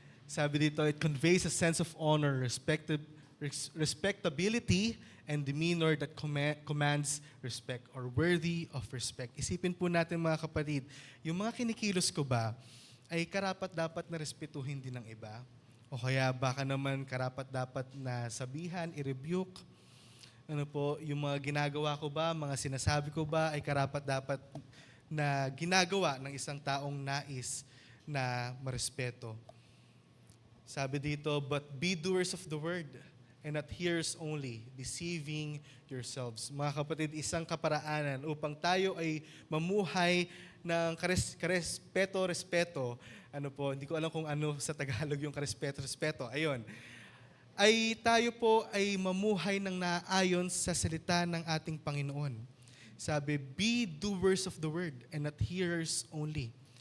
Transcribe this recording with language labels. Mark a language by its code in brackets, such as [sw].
[tl] Sabi dito, [en] it conveys a sense of honor, respectability, and demeanor that commands respect or worthy of respect. [tl] Isipin po natin mga kapatid, yung mga kinikilos ko ba ay karapat-dapat na respetuhin din ng iba? O kaya baka naman karapat-dapat na sabihan, i-rebuke? Yung mga ginagawa ko ba, mga sinasabi ko ba ay karapat-dapat na ginagawa ng isang taong nais na marespeto? Sabi dito, [en] but be doers of the word, and not hearers only, deceiving yourselves. [tl] Mga kapatid, isang kaparaanan upang tayo ay mamuhay ng karespeto-respeto. Hindi ko alam kung ano sa Tagalog yung karespeto-respeto. Ayun. Ay tayo po ay mamuhay ng naayon sa salita ng ating Panginoon. [en] Sabi, be doers of the word and not hearers only.